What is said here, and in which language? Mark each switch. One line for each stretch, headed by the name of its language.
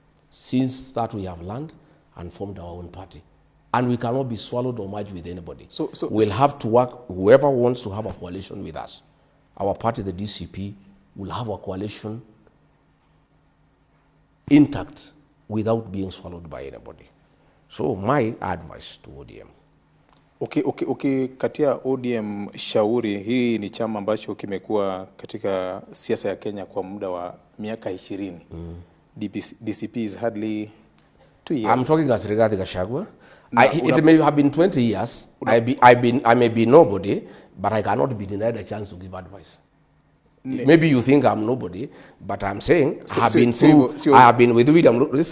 English: Since that we have learned and formed our own party. And we cannot be swallowed or merged with anybody. We'll have to work, whoever wants to have a coalition with us. Our party, the DCP, will have a coalition intact without being swallowed by anybody. So my advice to ODM.
Swahili: Okay, katia ODM shauri, hii ni chama ambacho kimekuwa katika siasa ya Kenya kwa muda wa miaka 20.
English: DCP is hardly 2 years. I'm talking as regards Gachagua. It may have been 20 years. I may be nobody, but I cannot be denied a chance to give advice. Maybe you think I'm nobody, but I'm saying I have been with William Ruto.